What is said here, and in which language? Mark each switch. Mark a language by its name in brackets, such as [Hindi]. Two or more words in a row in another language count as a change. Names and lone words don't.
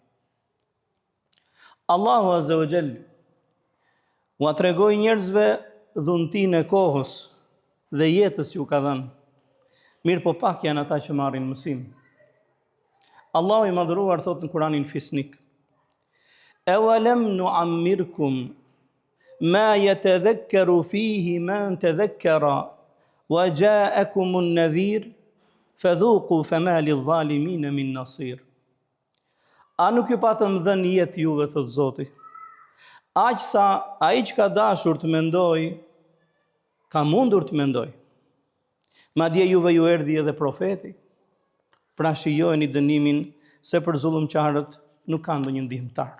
[Albanian] Allahu [Arabic] عز وجل [Albanian] u tregoi njerëzve dhuntinë e kohës dhe jetës që u ka dhënë. Mirë po pak janë ata që marrin mësim. Allahu i madhëruar thot në Kuranin fisnik, [Arabic] أولم نعمركم ما يتذكر فيه من تذكر وجاءكم النذير فذوقوا فما للظالمين من نصير. [Albanian] A nuk ju patëm dhënë jetë juve, thot Zoti, aq sa ai që ka dashur të mendoj, ka mundur të mendoj. Madje juve ju erdhi edhe profeti. Pra shijojeni dënimin se për zullumqtarët nuk ka ndonjë ndihmëtar.